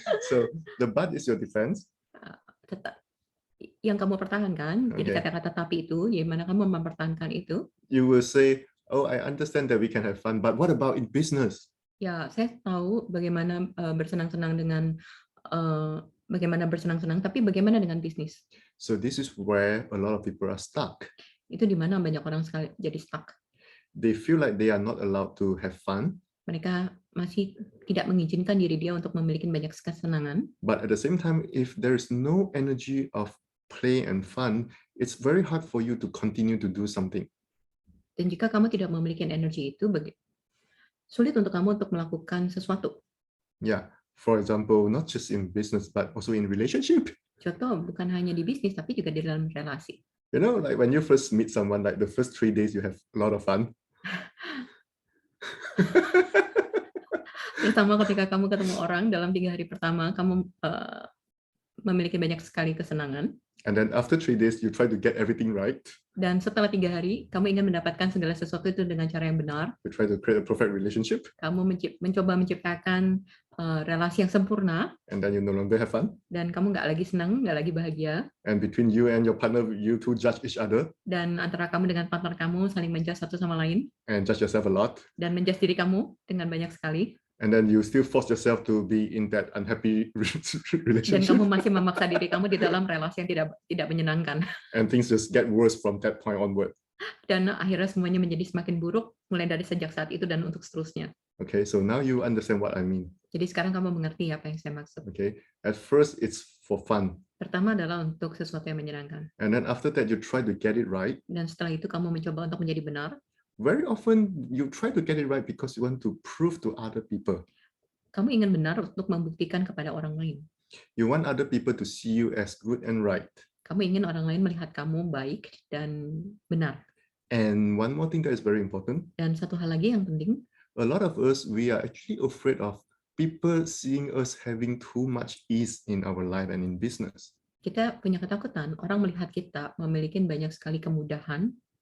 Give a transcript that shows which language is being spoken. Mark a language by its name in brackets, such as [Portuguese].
[English] So the but is your defense. [Indonesian] Tetap yang kamu pertahankan. Jadi kata-kata tapi itu, gimana kamu mempertahankan itu? [English] You will say, oh, I understand that we can have fun, but what about in business? [Indonesian] Ya, saya tahu bagaimana bersenang-senang dengan bagaimana bersenang-senang, tapi bagaimana dengan bisnis? [English] So this is where a lot of people are stuck. [Indonesian] Itu di mana banyak orang sekali jadi stuck. [English] They feel like they are not allowed to have fun. [Indonesian] Mereka masih tidak mengizinkan diri dia untuk memiliki banyak kesenangan. [English] But at the same time, if there is no energy of play and fun, it's very hard for you to continue to do something. [Indonesian] Dan jika kamu tidak memiliki energi itu, sulit untuk kamu untuk melakukan sesuatu. [English] Yeah, for example, not just in business, but also in relationship. [Indonesian] Contoh, bukan hanya di bisnis, tapi juga di dalam relasi. [English] You know, like when you first meet someone, like the first 3 days, you have a lot of fun. [Indonesian] Terutama ketika kamu ketemu orang dalam 3 hari pertama, kamu memiliki banyak sekali kesenangan. [English] And then after 3 days, you try to get everything right. [Indonesian] Dan setelah 3 hari, kamu ingin mendapatkan segala sesuatu itu dengan cara yang benar. [English] You try to create a perfect relationship. [Indonesian] Kamu mencoba menciptakan relasi yang sempurna. [English] And then you no longer have fun. [Indonesian] Dan kamu nggak lagi senang, nggak lagi bahagia. [English] And between you and your partner, you two judge each other. [Indonesian] Dan antara kamu dengan partner kamu saling menjudge satu sama lain. [English] And judge yourself a lot. [Indonesian] Dan menjudge diri kamu dengan banyak sekali. [English] And then you still force yourself to be in that unhappy relationship. [Indonesian] Dan kamu masih memaksa diri kamu di dalam relasi yang tidak menyenangkan. [English] And things just get worse from that point onward. [Indonesian] Dan akhirnya semuanya menjadi semakin buruk mulai dari sejak saat itu dan untuk seterusnya. [English] Okay, so now you understand what I mean. [Indonesian] Jadi sekarang kamu mengerti apa yang saya maksud. [English] Okay, at first it's for fun. [Indonesian] Pertama adalah untuk sesuatu yang menyenangkan. [English] And then after that you try to get it right. [Indonesian] Dan setelah itu kamu mencoba untuk menjadi benar. [English] Very often you try to get it right because you want to prove to other people. [Indonesian] Kamu ingin benar untuk membuktikan kepada orang lain. [English] You want other people to see you as good and right. [Indonesian] Kamu ingin orang lain melihat kamu baik dan benar. [English] And one more thing that is very important. [Indonesian] Dan satu hal lagi yang penting. [English] A lot of us, we are actually afraid of people seeing us having too much ease in our life and in business. [Indonesian] Kita punya ketakutan orang melihat kita memiliki banyak sekali kemudahan.